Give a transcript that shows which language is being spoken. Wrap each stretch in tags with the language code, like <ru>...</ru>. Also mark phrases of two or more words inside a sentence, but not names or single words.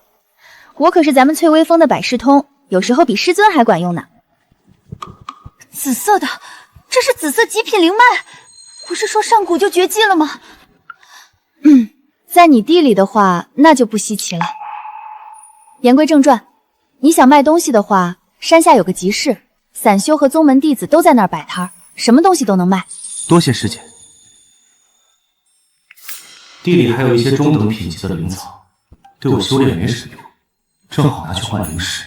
<zh>我可是咱們翠微峰的百事通，有時候比師尊還管用呢。紫色的，這是紫色極品靈脈，不是說上古就絕跡了嗎？在你地裡的話，那就不稀奇了。言歸正傳，你想賣東西的話，山下有個集市，散修和宗門弟子都在那兒擺攤，什麼東西都能賣。多謝師姐。地裡還有一些中等品級的靈草，對我修煉沒什麼用，正好拿去換靈石。</zh>